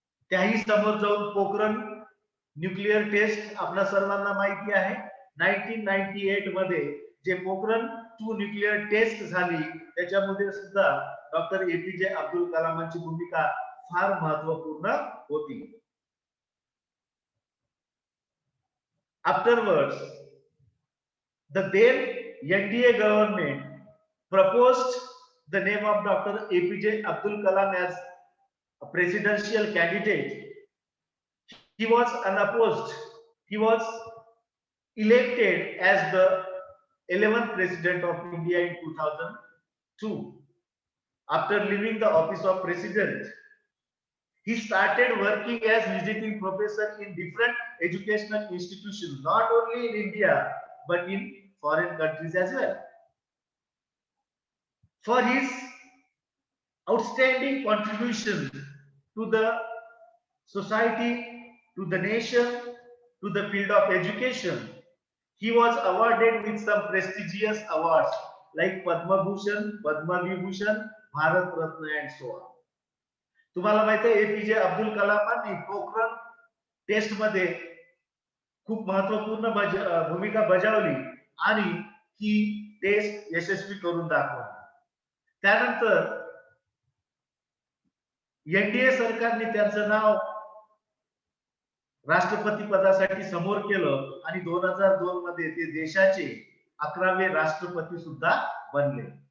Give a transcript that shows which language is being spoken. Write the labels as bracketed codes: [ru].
[mr] त्याही समोर जाऊन पोखरण न्यूक्लिअर टेस्ट आपल्या सर्वांना माहिती आहे. 1998 मध्ये जे पोखरण 2 न्यूक्लिअर टेस्ट झाली त्याच्यामध्ये सुद्धा डॉक्टर एपीजे अब्दुल कलामांची भूमिका फार महत्वपूर्ण होती. [en] Afterwards, the then NDA government proposed the name of Dr. APJ Abdul Kalam as a presidential candidate. He was unopposed. He was elected as the 11th president of India in 2002. After leaving the office of president, he started working as visiting professor in different educational institutions, not only in India but in foreign countries as well. For his outstanding contribution to the society, to the nation, to the field of education, he was awarded with some prestigious awards like Padma Bhushan, Padma Vibhushan, Bharat Ratna and so on. [mr] तुम्हाला माहिती आहे APJ Abdul कलामांनी Pokhran taste मध्ये खूप महत्वपूर्ण भूमिका बजावली आणि ही taste यशस्वी करून दाखवली. त्यानंतर एनडीए सरकारने त्यांचं नाव राष्ट्रपती पदासाठी समोर केलं आणि 2002 मध्ये ते देशाचे 11वे राष्ट्रपती सुद्धा बनले.